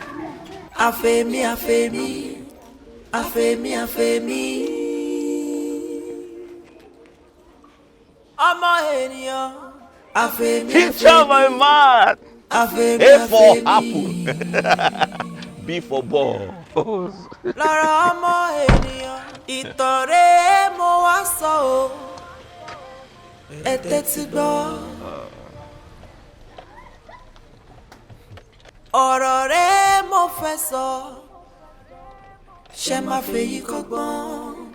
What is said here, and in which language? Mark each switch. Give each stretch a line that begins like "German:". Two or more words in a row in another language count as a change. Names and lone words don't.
Yoruba: Afemi, Afemi, Afemi, Afemi. Ọmọ ènìyàn. Afemi,
English: Picture my man. Afemi, A for Afemi. apple. B for ball.
Yoruba: Lára ọmọ ènìyàn. Ìtàn rẹ̀ mo wá sọ o. Ẹ tẹ́tí gbọ́. Ọ̀rọ̀ rẹ̀ mo fẹ́ sọ. Ṣé máa fèyí kọ́gbọ́n?